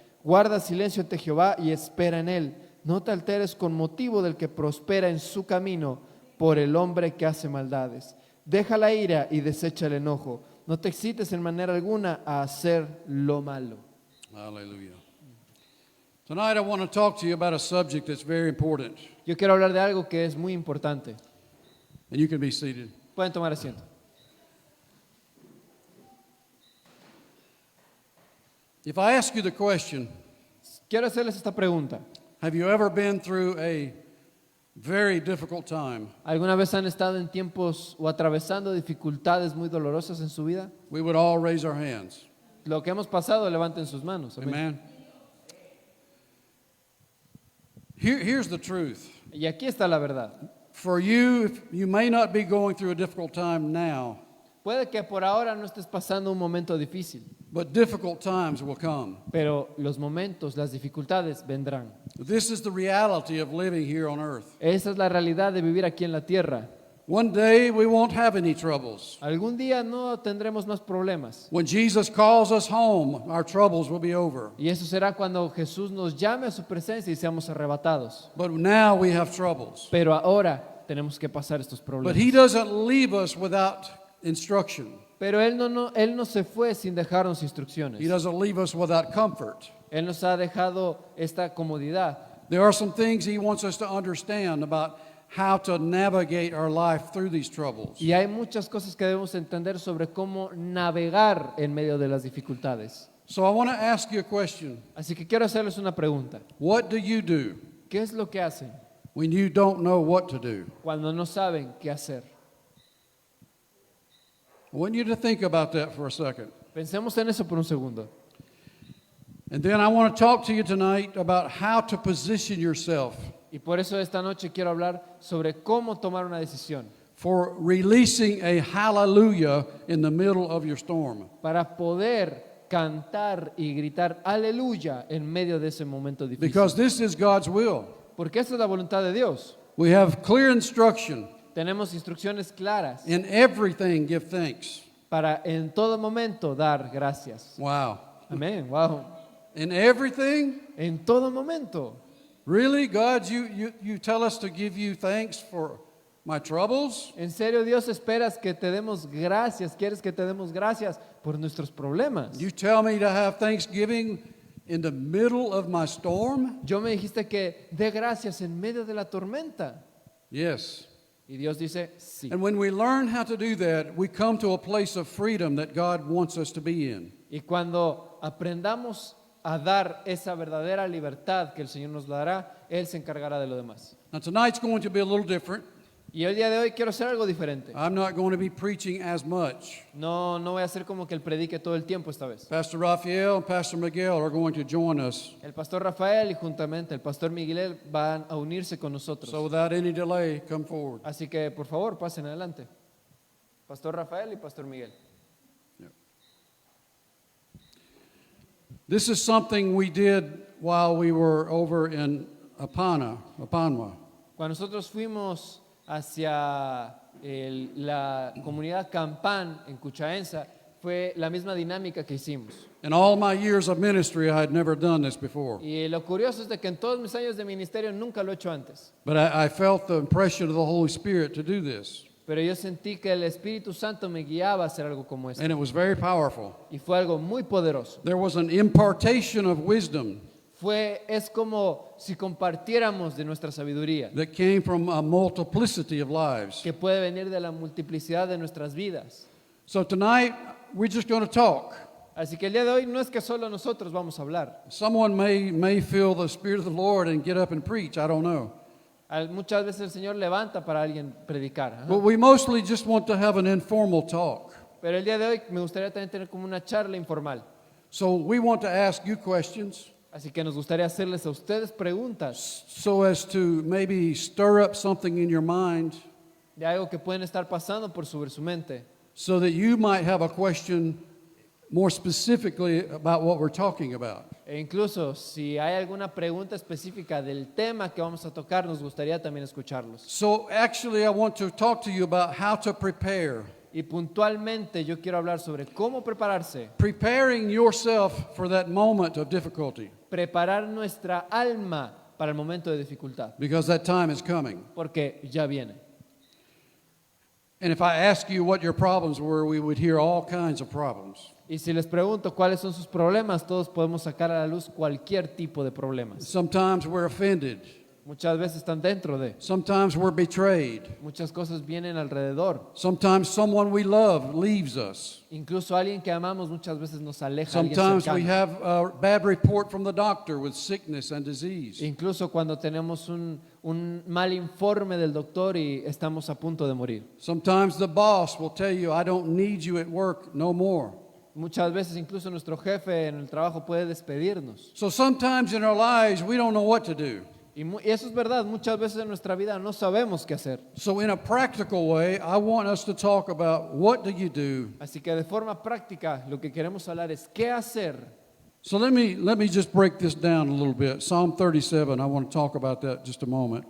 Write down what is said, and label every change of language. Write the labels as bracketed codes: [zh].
[es] Guarda silencio ante Jehová y espera en Él. No te alteres con motivo del que prospera en su camino, por el hombre que hace maldades. Deja la ira y desecha el enojo. No te excites en manera alguna a hacer lo malo. [en] Hallelujah. Tonight I want to talk to you about a subject that's very important. [es] Yo quiero hablar de algo que es muy importante. [en] And you can be seated. [es] Pueden tomar asiento. [en] If I ask you the question, [es] Quiero hacerles esta pregunta. [en] have you ever been through a very difficult time? [es] ¿Alguna vez han estado en tiempos o atravesando dificultades muy dolorosas en su vida? [en] We would all raise our hands. [es] Lo que hemos pasado, levanten sus manos. Amén. [en] Amen. Here's the truth. [es] Y aquí está la verdad. [en] For you, you may not be going through a difficult time now, [es] Puede que por ahora no estés pasando un momento difícil, [en] but difficult times will come. [es] pero los momentos, las dificultades vendrán. [en] This is the reality of living here on earth. [es] Esa es la realidad de vivir aquí en la tierra. [en] One day we won't have any troubles. [es] Algún día no tendremos más problemas. [en] When Jesus calls us home, our troubles will be over. [es] Y eso será cuando Jesús nos llame a su presencia y seamos arrebatados. [en] But now we have troubles. [es] Pero ahora tenemos que pasar estos [en] But [es] problemas. [en] He doesn't leave us without instruction. [es] Pero Él no se fue sin dejarnos instrucciones. [en] He doesn't leave us without comfort. [es] Él nos ha dejado esta comodidad. [en] There are some things He wants us to understand about how to navigate our life through these troubles. [es] Y hay muchas cosas que debemos entender sobre cómo navegar en medio de las dificultades. [en] So I want to ask you a question. [es] Así que quiero hacerles una pregunta. [en] What do you do [es] ¿Qué es lo que hacen [en] when you don't know what to do? [es] cuando no saben qué hacer? [en] I want you to think about that for a second. [es] Pensemos en eso por un segundo. [en] And then I want to talk to you tonight about how to position yourself [es] Y por eso esta noche quiero hablar sobre cómo tomar una decisión [en] for releasing a hallelujah in the middle of your storm. [es] para poder cantar y gritar aleluya en medio de ese momento difícil. [en] Because this is God's will. [es] Porque esa es la voluntad de Dios. [en] We have clear instruction. [es] Tenemos instrucciones claras [en] In everything, give thanks. [es] para en todo momento dar gracias. [en] Wow. [es] Amén. Wow. [en] In everything? [es] En todo momento. [en] Really, God, you tell us to give you thanks for my troubles? [es] En serio, Dios, esperas que te demos gracias. ¿Quieres que te demos gracias por nuestros problemas? [en] You tell me to have thanksgiving in the middle of my storm? [es] Yo me dijiste que dé gracias en medio de la tormenta. [en] Yes. [es] Y Dios dice, sí. [en] And when we learn how to do that, we come to a place of freedom that God wants us to be in. [es] Y cuando aprendamos a dar esa verdadera libertad que el Señor nos dará, Él se encargará de lo demás. [en] Now, tonight's going to be a little different. [es] Y el día de hoy quiero hacer algo diferente. [en] I'm not going to be preaching as much. [es] No voy a hacer como que Él predique todo el tiempo esta vez. [en] Pastor Raphael and Pastor Miguel are going to join us. [es] El pastor Rafael y juntamente el pastor Miguel van a unirse con nosotros. [en] So without any delay, come forward. [es] Así que por favor pasen adelante. Pastor Rafael y pastor Miguel. [en] This is something we did while we were over in Apanwa. [es] Cuando nosotros fuimos hacia la comunidad Campan en Cuchaenza, fue la misma dinámica que hicimos. [en] In all my years of ministry, I had never done this before. [es] Y lo curioso es de que en todos mis años de ministerio nunca lo he hecho antes. [en] But I felt the impression of the Holy Spirit to do this. [es] Pero yo sentí que el Espíritu Santo me guiaba a hacer algo como esto. [en] And it was very powerful. [es] Y fue algo muy poderoso. [en] There was an impartation of wisdom [es] Es como si compartiéramos de nuestra sabiduría, [en] that came from a multiplicity of lives. [es] que puede venir de la multiplicidad de nuestras vidas. [en] So tonight, we're just going to talk. [es] Así que el día de hoy no es que solo nosotros vamos a hablar. [en] Someone may feel the Spirit of the Lord and get up and preach. I don't know. [es] Muchas veces el Señor levanta para alguien predicar. Ajá. [en] But we mostly just want to have an informal talk. [es] Pero el día de hoy me gustaría también tener como una charla informal. [en] So we want to ask you questions [es] Así que nos gustaría hacerles a ustedes preguntas [en] so as to maybe stir up something in your mind [es] de algo que pueden estar pasando por sobre su mente, [en] so that you might have a question more specifically about what we're talking about. [es] e incluso si hay alguna pregunta específica del tema que vamos a tocar, nos gustaría también escucharlos. [en] So actually, I want to talk to you about how to prepare. [es] Y puntualmente yo quiero hablar sobre cómo prepararse, [en] Preparing yourself for that moment of difficulty, [es] preparar nuestra alma para el momento de dificultad, [en] because that time is coming. [es] porque ya viene. [en] And if I ask you what your problems were, we would hear all kinds of problems. [es] Y si les pregunto cuáles son sus problemas, todos podemos sacar a la luz cualquier tipo de problemas. [en] Sometimes we're offended. [es] Muchas veces están dentro de, [en] Sometimes we're betrayed. [es] muchas cosas vienen alrededor. [en] Sometimes someone we love leaves us. [es] Incluso alguien que amamos muchas veces nos aleja, alguien [en] Sometimes we [es] cercano. [en] have a bad report from the doctor with sickness and disease. [es] Incluso cuando tenemos un mal informe del doctor y estamos a punto de morir. [en] Sometimes the boss will tell you, I don't need you at work no more. [es] Muchas veces incluso nuestro jefe en el trabajo puede despedirnos. [en] So sometimes in our lives, we don't know what to do. [es] Y eso es verdad, muchas veces en nuestra vida no sabemos qué hacer. [en] So in a practical way, I want us to talk about what do you do. [es] Así que de forma práctica lo que queremos hablar es qué hacer. [en] So let me just break this down a little bit. Psalm 37, I want to talk about that just a moment.